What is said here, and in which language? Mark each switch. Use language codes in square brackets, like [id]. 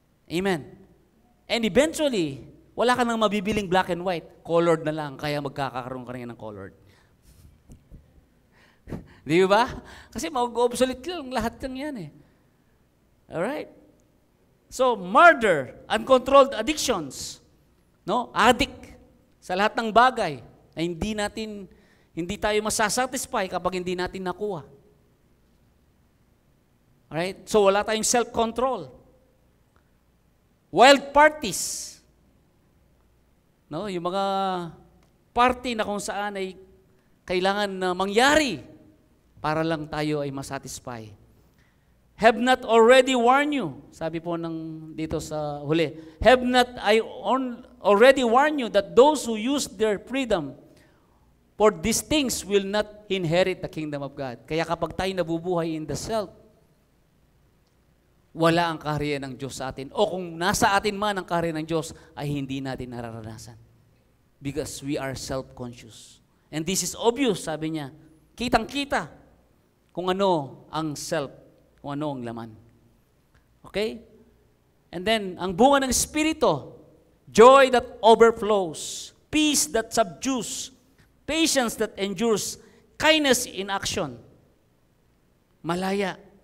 [en] Amen. And eventually, [tl] wala ka nang mabibiling [en] black and white. [tl] Colored na lang, kaya magkakaroon ka rin ng colored. Di ba? Kasi mag-obsolete lang lahat ng yan eh. Alright? [en] So, murder, uncontrolled addictions, no? [tl] Addict sa lahat ng bagay na hindi tayo masasatisfy kapag hindi natin nakuha. [en] Alright? So, [tl] wala tayong [en] self-control. Wild parties. No? [tl] Yung mga party na kung saan ay kailangan na mangyari para lang tayo ay masatisfy. [en] Have not already warned you. [tl] Sabi po dito sa huli. [en] Have not I already warned you that those who use their freedom for these things will not inherit the kingdom of God. [tl] Kaya kapag tayo nabubuhay [en] in the self, [tl] wala ang kaharian ng Diyos sa atin. O kung nasa atin man ang kaharian ng Diyos, ay hindi natin nararanasan. [en] Because we are self-conscious. And this is obvious, [tl] sabi niya. Kitang-kita kung ano ang self kung ano ang laman. Okay? And then, ang bunga ng Espiritu, [en] joy that overflows, peace that subdues, patience that endures, kindness in action. [tl] Malaya.